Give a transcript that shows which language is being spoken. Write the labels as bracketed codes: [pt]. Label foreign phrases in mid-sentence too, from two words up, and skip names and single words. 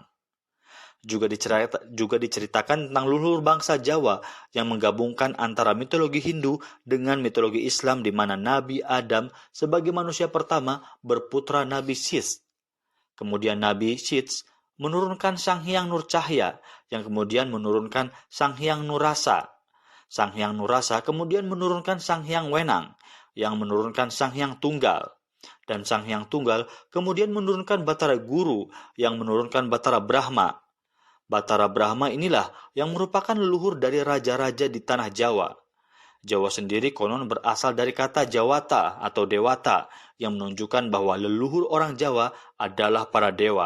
[id] Juga diceritakan tentang leluhur bangsa Jawa yang menggabungkan antara mitologi Hindu dengan mitologi Islam di mana Nabi Adam sebagai manusia pertama berputra Nabi Sith. Kemudian Nabi Sith menurunkan Sang Hyang Nur Cahya yang kemudian menurunkan Sang Hyang Nurasa. Sang Hyang Nurasa kemudian menurunkan Sang Hyang Wenang yang menurunkan Sang Hyang Tunggal. Dan Sang Hyang Tunggal kemudian menurunkan Batara Guru yang menurunkan Batara Brahma. Batara Brahma inilah yang merupakan leluhur dari raja-raja di tanah Jawa. Jawa sendiri konon berasal dari kata Jawata atau Dewata yang menunjukkan bahwa leluhur orang Jawa adalah para dewa.